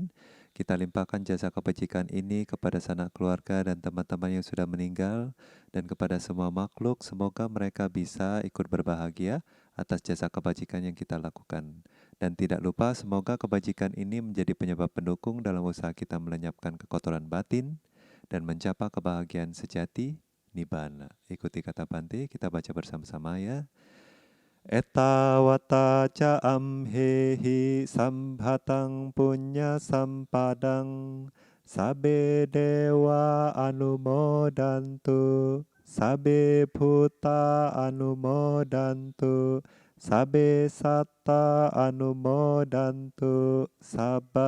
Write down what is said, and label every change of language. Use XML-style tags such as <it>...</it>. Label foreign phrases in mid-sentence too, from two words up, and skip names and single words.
<id>Kita limpahkan jasa kebajikan ini kepada sanak keluarga dan teman-teman yang sudah meninggal, dan kepada semua makhluk, semoga mereka bisa ikut berbahagia atas jasa kebajikan yang kita lakukan. Dan tidak lupa, semoga kebajikan ini menjadi penyebab pendukung dalam usaha kita melenyapkan kekotoran batin dan mencapai kebahagiaan sejati, Nibbana. Ikuti kata Bante, kita baca bersama-sama ya.</id> <pi>Etta wata ca amhehi sambhatang punya sampadang sabe dewa anumodantu sabe bhuta anumodantu sabe satta anumodantu sabba</pi>